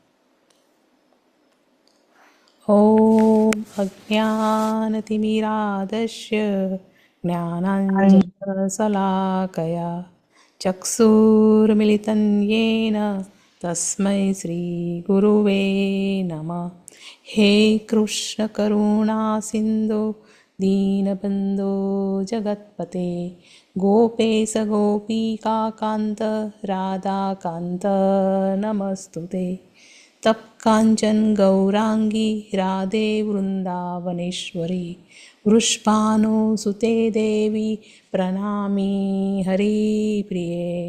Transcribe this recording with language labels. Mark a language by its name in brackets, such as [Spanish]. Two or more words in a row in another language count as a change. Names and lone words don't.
[Sanskrit] ઓમ અજ્ઞાનતિમિરાધસ્ય જ્ઞાનાંજનશલાકયા ચક્ષુર્મિલિतं येन તસ્મૈ શ્રીગુરુવે નમઃ. હે કૃષ્ણ કરુણા સિંધુ दीनबन्धो जगत्पते गोपेश गोपीकान्त राधाकान्त नमस्तुते. तप्काञ्चन गौराङ्गी राधे वृन्दावनेश्वरी वृषभानुसुते देवी प्रणमामि हरिप्रिये.